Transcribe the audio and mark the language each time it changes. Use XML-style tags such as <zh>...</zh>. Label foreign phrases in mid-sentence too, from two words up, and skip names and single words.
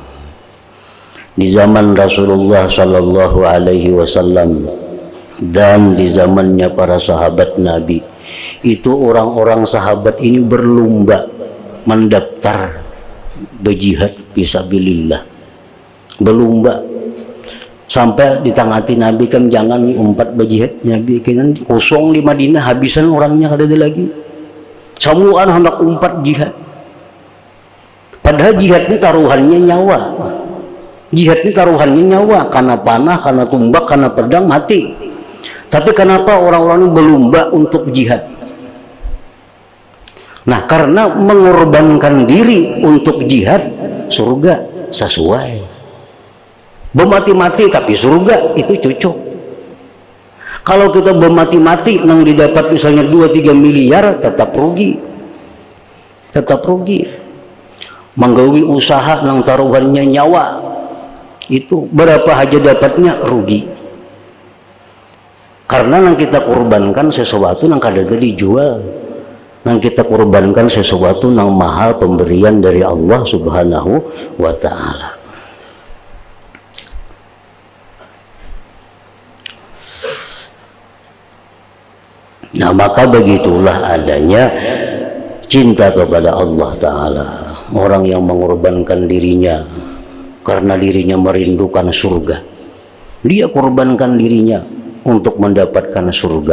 <id>Di zaman Rasulullah</id> <ar>Sallallahu Alaihi Wasallam</ar> <id>dan di zamannya para sahabat Nabi, itu orang-orang sahabat ini berlomba mendaftar berjihad fisabilillah, berlomba.</id> <bjn>Sampai ditangati Nabi kan jangan umpat berjihad, Nabi kan kosong di Madinah, habisan orangnya kada ada lagi. Semuaan hendak umpat jihad.</bjn> <id>Padahal jihad ini taruhannya nyawa. Jihad ini taruhannya nyawa, karena panah, karena tumbak, karena pedang mati. Tapi kenapa orang-orang ini berlomba untuk jihad? Nah, karena mengorbankan diri untuk jihad, surga sesuai. Bermati-mati tapi surga itu cocok. Kalau kita bermati-mati nang didapat misalnya 2-3 miliar, tetap rugi.</id> <bjn>Menggawi usaha nang taruhannya nyawa, itu berapa aja dapatnya rugi.</bjn> <id>Karena nang kita korbankan sesuatu nang kada dijual, nang kita korbankan sesuatu nang mahal, pemberian dari Allah</id> <ar>Subhanahu wa Ta'ala.</ar> <id>Nah, maka begitulah adanya cinta kepada Allah Ta'ala. Orang yang mengorbankan dirinya karena dirinya merindukan surga, dia korbankan dirinya untuk mendapatkan surga.</id>